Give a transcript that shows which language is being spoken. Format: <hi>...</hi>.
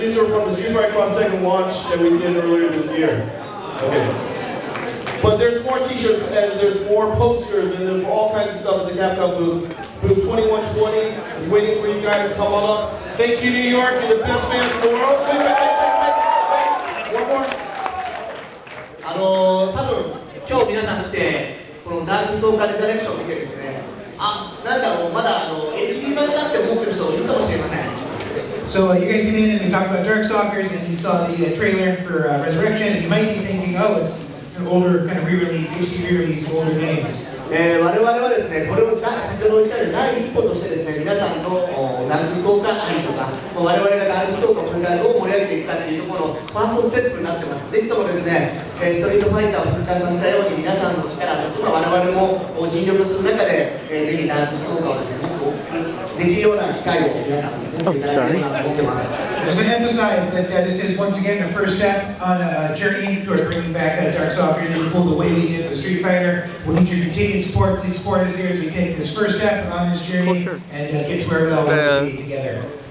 <en>These are from the Street Fighter Cross Tekken launch that we did earlier this year. Okay. But there's more t-shirts and there's more posters and there's all kinds of stuff at the Capcom booth. Booth 2120 is waiting for you guys. Come on up. Thank you, New York. You're the best fans in the world. Wait. One more.</en> <ja>多分今日皆さん来てこのダークストーカーレザレクションを見てですね、なんだろうまだHD 版だって思ってる人いるかもしれません。</ja> <en>So you guys came in and we talked about Darkstalkers and you saw the trailer for Resurrection and you might be thinking, oh, it's an older kind of re-release, HD re-release of older games.</en> <ja>我々はですね、これを先ほど言ったように第一歩としてですね、皆さんのダークストーカー愛とか、我々がダークストーカーをこれからどう盛り上げていくかっていうところのファーストステップになってます。ぜひともですね、ストリートファイターを復活させたように皆さんの力と我々も尽力する中で、ぜひダークストーカーをですね、もっとできるような機会を皆さんに持っていただければと思ってます。</ja> <en>Just to emphasize that this is once again the first step on a journey towards bringing back Darkstalkers in full the way we did with Street Fighter. We'll need your continued support. Please support us here as we take this first step on this journey and get to where we all want to be together.</en>